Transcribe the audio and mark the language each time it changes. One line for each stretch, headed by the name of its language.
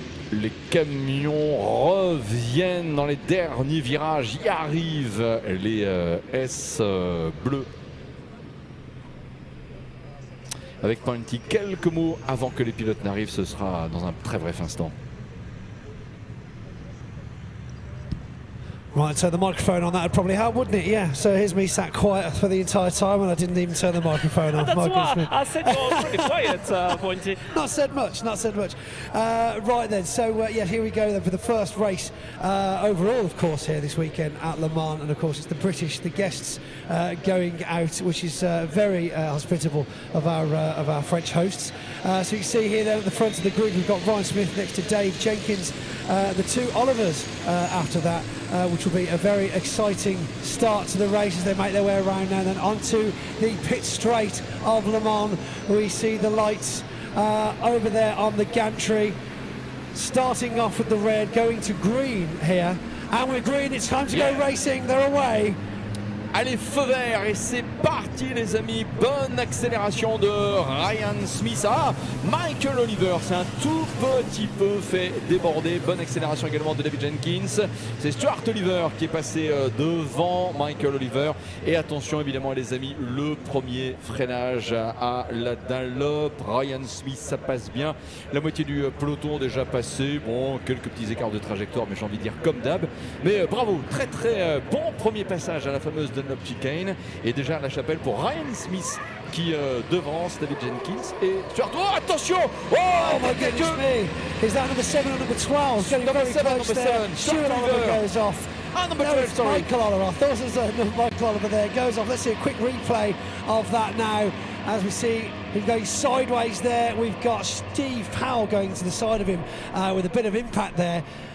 French: les camions reviennent dans les derniers virages. Y arrivent les S bleus. Avec Pointy, quelques mots avant que les pilotes n'arrivent, ce sera dans un très bref instant.
English: Right, so the microphone on that would probably help, wouldn't it? Yeah, so here's me sat quiet for the entire time and I didn't even turn the microphone on. That's why I said you're pretty quiet, Pointy. Not said much, not said much. Right then, so yeah, here we go then for the first race overall, of course, here this weekend at Le Mans. And of course, it's the British, the guests going out, which is very hospitable of our French hosts. So you can see here then at the front of the grid, we've got Ryan Smith next to Dave Jenkins, the two Olivers after that, which will be a very exciting start to the race as they make their way around now. And then onto the pit straight of Le Mans. We see the lights over there on the gantry, starting off with the red, going to green here. And with green, it's time to go racing. They're away.
French: Allez, feu vert et c'est parti les amis, bonne accélération de Ryan Smith. Ah, Michael Oliver c'est un tout petit peu fait déborder, bonne accélération également de David Jenkins. C'est Stuart Oliver qui est passé devant Michael Oliver. Et attention évidemment les amis, le premier freinage à la Dunlop. Ryan Smith, ça passe bien, la moitié du peloton déjà passé. Bon, quelques petits écarts de trajectoire mais j'ai envie de dire comme d'hab. Mais bravo, très très bon premier passage à la fameuse Dunlop chicane. Et déjà à la chapelle pour Ryan Smith qui devance David Jenkins et Stuart. Oh attention,
English: oh my goodness me, is that number 7 or number 12? Getting very close there. Stuart Oliver goes off. Number 12, sorry. Michael Oliver. I thought it was Michael Oliver there. Goes off. Let's see a quick replay of that now. As we see him going sideways there, we've got Steve Powell going to the side of him with a bit of impact there.